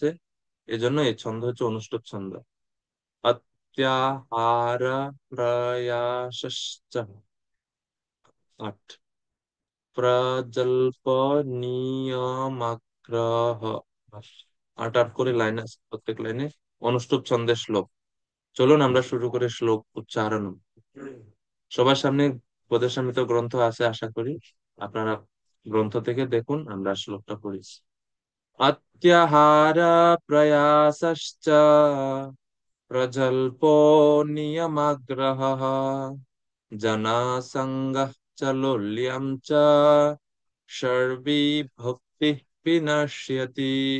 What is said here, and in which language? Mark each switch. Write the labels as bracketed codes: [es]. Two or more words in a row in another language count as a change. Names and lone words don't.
[bn] এজন্য এই ছন্দ হচ্ছে অনুষ্টুপ ছন্দ। [sa] অত্যাহার প্রয়াসশ্চ [bn] 8, [sa] প্রজল্প নিয়মাগ্রহ [bn] 8 8 করে লাইন আছে প্রত্যেক লাইনে, অনুষ্টুপ ছন্দের শ্লোক। চলুন আমরা শুরু করে শ্লোক উচ্চারণ। সবার সামনে উপদেশামৃত গ্রন্থ আছে আশা করি, আপনারা গ্রন্থ থেকে দেখুন, আমরা শ্লোকটা পড়ি। [sa] अत्याहार प्रयासश्च प्रजल्पो नियमाग्रहः जनासङ्गः च लोल्यं च शर्वी भक्तिः विनश्यति।